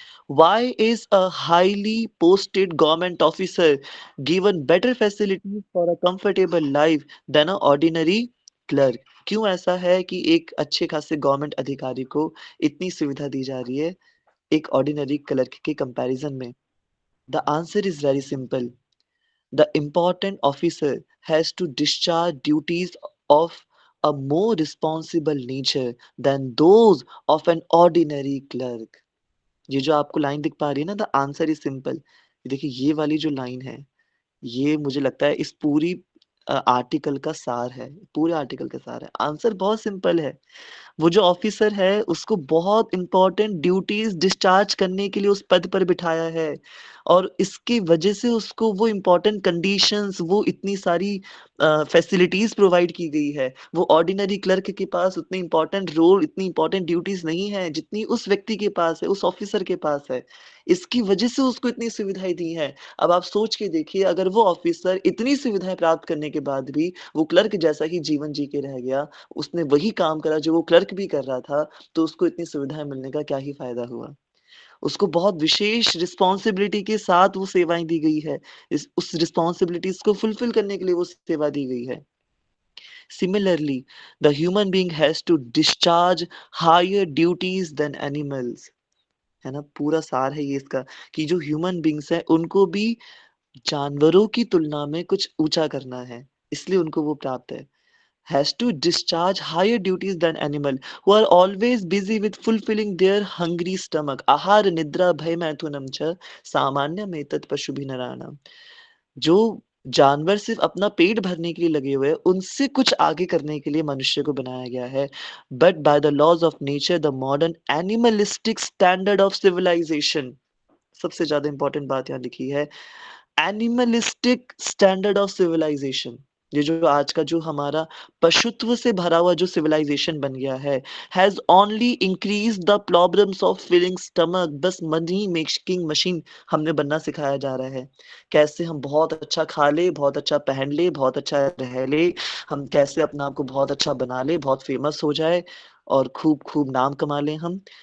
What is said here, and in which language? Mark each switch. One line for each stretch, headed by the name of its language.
English: Why is a highly posted government officer given better facilities for a comfortable life than a ordinary clerk?
Hindi: क्यों ऐसा है कि एक अच्छे खासे गवर्नमेंट अधिकारी को इतनी सुविधा दी जा रही है एक ऑर्डिनरी क्लर्क के कंपैरिजन में?
English: The answer is very simple. The important officer has to discharge duties of a more responsible nature than those of an ordinary clerk.
Hindi: ये जो आपको लाइन दिख पा रही है ना,
English: The answer is simple.
Hindi: देखिए ये वाली जो लाइन है, ये मुझे लगता है इस पूरी आर्टिकल का सार है, पूरे आर्टिकल का सार है। आंसर बहुत सिंपल है। वो जो ऑफिसर है उसको बहुत इम्पोर्टेंट ड्यूटीज डिस्चार्ज करने के लिए उस पद पर बिठाया है और इसकी वजह से उसको वो इम्पोर्टेंट कंडीशंस, वो इतनी सारी फैसिलिटीज प्रोवाइड की गई है। वो ऑर्डिनरी क्लर्क के पास उतनी इम्पोर्टेंट रोल, इतनी इम्पोर्टेंट ड्यूटीज नहीं है जितनी उस व्यक्ति के पास है, उस ऑफिसर के पास है। इसकी वजह से उसको इतनी सुविधाएं दी हैं। अब आप सोच के देखिए, अगर वो ऑफिसर इतनी सुविधाएं प्राप्त करने के बाद भी वो क्लर्क जैसा ही जीवन जी के रह गया, उसने वही काम करा जो वो क्लर्क भी कर रहा था, तो उसको इतनी सुविधाएँ मिलने का क्या ही फ़ायदा हुआ? उसको बहुत विशेष रिस्पॉन्सिबिलिटी के साथ वो सेवाएँ दी गई है। इस उस रिस्पॉन्सिबिलिटीज़ को फुलफिल करने के लिए वो सेवा दी गई है।
English: Similarly, the human being has to discharge higher duties than animals,
Hindi: है ना? पूरा सार है ये इसका कि जो ह्यूमन बीइंग्स हैं, उनको भी जानवरों की तुलना में कुछ ऊँचा करना है, इसलिए उनको वो प्राप्त है।
English: Has to discharge higher duties than animal who are always busy with fulfilling their hungry stomach.
Sanskrit: आहार निद्रा भय मैथुनम च सामान्यम एतत् पशुभिनराणाम।
Hindi: जो जानवर सिर्फ अपना पेट भरने के लिए लगे हुए हैं, उनसे कुछ आगे करने के लिए मनुष्य को बनाया गया है।
English: But by the laws of nature, the modern animalistic standard of civilization,
Hindi: सबसे ज़्यादा इम्पोर्टेंट बात यहाँ लिखी है,
English: Animalistic standard of civilization.
Hindi: ये जो आज का जो हमारा पशुत्व से भरा हुआ जो सिविलाइजेशन बन गया है,
English: Has only increase the problems of filling stomach.
Hindi: बस मनी मेकिंग मशीन हमने बनना सिखाया जा रहा है। कैसे हम बहुत अच्छा खा ले, बहुत अच्छा पहन ले, बहुत अच्छा रह ले, हम कैसे अपना आप को बहुत अच्छा बना ले, बहुत फेमस हो जाए और खूब खूब नाम कमा लें हम।